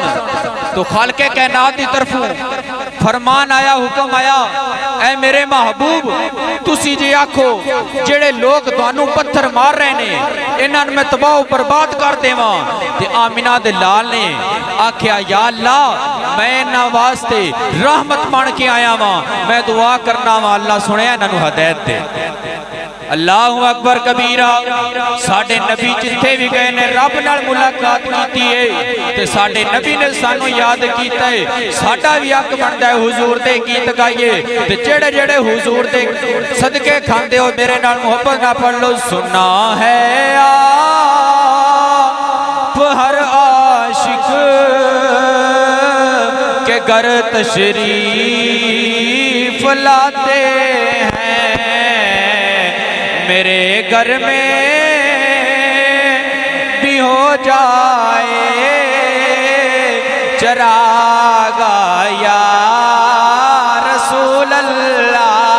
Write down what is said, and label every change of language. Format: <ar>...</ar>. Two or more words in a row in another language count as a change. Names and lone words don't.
<pa>تو خالقِ کائنات دی طرفوں فرمان آیا، حکم آیا، اے میرے محبوب تسی جے آکھو جیہڑے لوگ تہانوں پتھر مار رہے نے انہاں نوں میں تباہ برباد کر دیواں. تے آمنہ دے لال نے آکھیا یا اللہ میں انہاں واسطے رحمت بن کے آیا واں. میں دعا کرنا واں اللہ سنیا انہاں نوں ہدایت دے.</pa> <ar>الله أكبر كبيرا.</ar> <pa>ساڈے نبی جتھے بھی گئے نے رب نال ملاقات کیتی ہے تے ساڈے نبی نے سانوں یاد کیتا ہے. ساڈا بھی حق بندا ہے حضور دے گیت گائیے تے جیہڑے جیہڑے حضور دے صدقے کھاندے ہو میرے نال محبت نہ پڑھ لو.</pa> <ur>سنا ہے آپ ہر عاشق کے گھر تشریف لاتے ہیں. میرے گھر میں بھی ہو جائے چراغاں یا رسول اللہ.</ur>